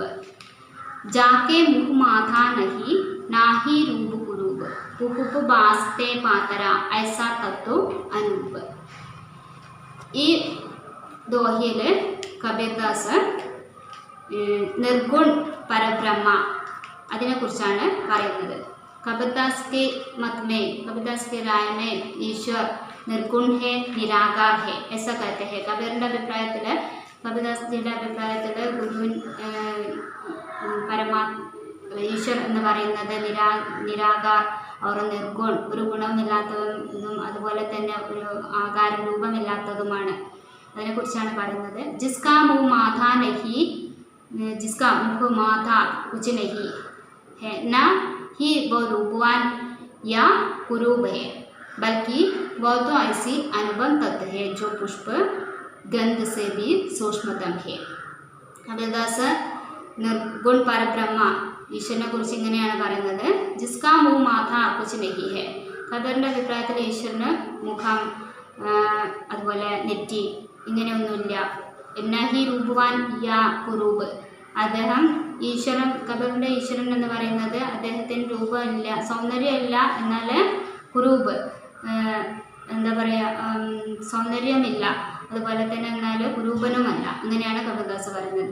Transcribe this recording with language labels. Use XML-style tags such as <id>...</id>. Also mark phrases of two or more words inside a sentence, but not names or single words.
<hi>जाके मुँह माथा नहीं नाहीं रूप कुरूप पुहुप बास तें पातरा ऐसा तत्व अनूप.</hi> <ml>ഈ ദോഹയിൽ കബീർദാസ്</ml> <hi>निर्गुण परब्रह्म</hi> <ml>അതിനെക്കുറിച്ചാണ് പറയുന്നത്.</ml> <hi>कबीरदास के मत में, कबीरदास के राय में ईश्वर निर्गुण है, निराकार है ऐसा कहते हैं.</hi> <ml>കബീറിൻ്റെ അഭിപ്രായത്തിൽ, കബീർദാസിൻ്റെ അഭിപ്രായത്തിൽ ഗുരുവിൻ ഈശ്വർ എന്ന് പറയുന്നത്</ml> <hi>निराकार और निर्गुण,</hi> <ml>ഒരു ഗുണമില്ലാത്തതും അതുപോലെ തന്നെ ഒരു ആകാരം രൂപമില്ലാത്തതുമാണ്. അതിനെക്കുറിച്ചാണ് പറയുന്നത്.</ml> <hi>जिसका मुँह माथा नहीं, जिसका मुँह माथा कुछ नहीं है ना ही वो रूपवान या कुरूप है, बल्कि वो तो ऐसी अनुपम तत्व है जो पुष्प गंध से भी सूक्ष्मतम है.</hi> <ml>കബീർദാസ്</ml> <hi>निर्गुण परब्रह्म</hi> <ml>ഈശ്വരനെ കുറിച്ച് ഇങ്ങനെയാണ് പറയുന്നത്.</ml> <hi>जिसका मुँह माथा कुछ नहीं है.</hi> <ml>കബീറിൻ്റെ അഭിപ്രായത്തിൽ ഈശ്വരന് മുഖം അതുപോലെ നെറ്റി ഇങ്ങനെയൊന്നുമില്ല.</ml> <hi>नहीं रूपवान या कुरूप,</hi> <ml>അദ്ദേഹം ഈശ്വരൻ, കബീറിൻ്റെ ഈശ്വരൻ എന്ന് പറയുന്നത് അദ്ദേഹത്തിന് രൂപമില്ല, സൗന്ദര്യമില്ല, എന്നാൽ കുരൂപ് എന്താ പറയുക, സൗന്ദര്യമില്ല, അതുപോലെ തന്നെ എന്നാൽ കുരൂപനുമല്ല, അങ്ങനെയാണ് കബീർദാസ് പറയുന്നത്.</ml>